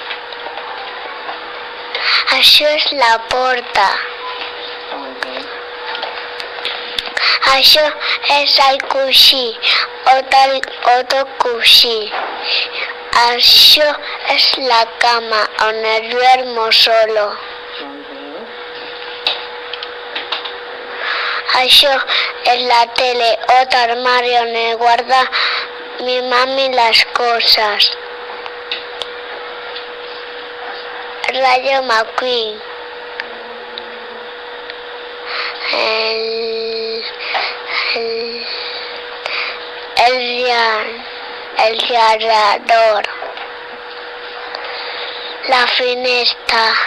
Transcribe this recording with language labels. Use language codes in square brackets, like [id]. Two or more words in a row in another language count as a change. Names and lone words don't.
[ca] Això és la porta. Molt bé. Això és el coixí, otro coixí. Això és la cama on [es] duermo solo. [ca] Molt bé. Això és la tele, [es] otro armario donde guarda mi mami las cosas. [ca] Rayo McQueen. El radiador. La finestra.